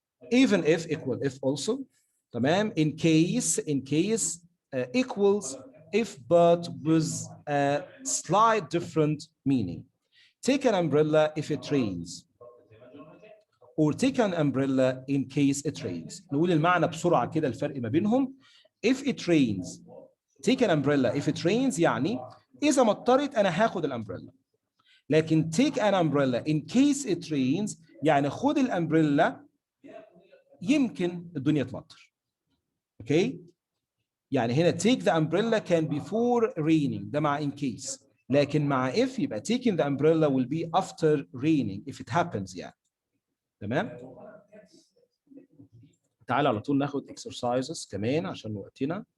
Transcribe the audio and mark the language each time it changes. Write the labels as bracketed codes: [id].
[en] Even if, equal if also. تمام. In case equals if, but with a slight different meaning. Take an umbrella if it rains. Or take an umbrella in case it rains. [ar] نقول المعنى بسرعة كده الفرق ما بينهم. [en] If it rains, take an umbrella. If it rains [ar] يعني إذا مطرت أنا هاخد الأمبريلا. لكن take an umbrella in case it rains يعني خد الأمبريلا يمكن الدنيا تمطر. [en] Okay؟ [ar] يعني هنا [en] take the umbrella can before raining [ar] ده مع [en] in case. [ar] لكن مع [en] if يبقى taking the umbrella will be after raining if it happens يعني. [ar] تمام؟ تعال على طول ناخد exercises كمان عشان وقتنا.